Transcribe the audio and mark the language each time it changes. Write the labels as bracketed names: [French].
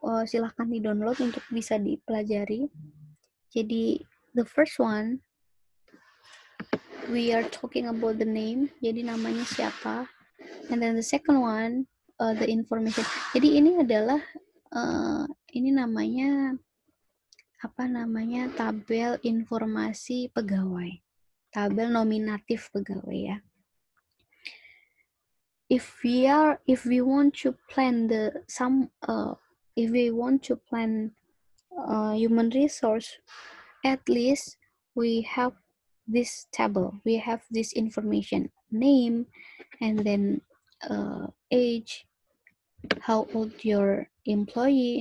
[Indonesian] Silahkan di-download untuk bisa dipelajari. [English] Jadi the first one, we are talking about the name. [Indonesian] Jadi namanya siapa? [English] And then the second one, the information. [Indonesian] Jadi ini adalah ini namanya tabel informasi pegawai, tabel nominatif pegawai ya. [English] If we want to plan human resource, at least we have this table, we have this information, name, and then age, how old your employee.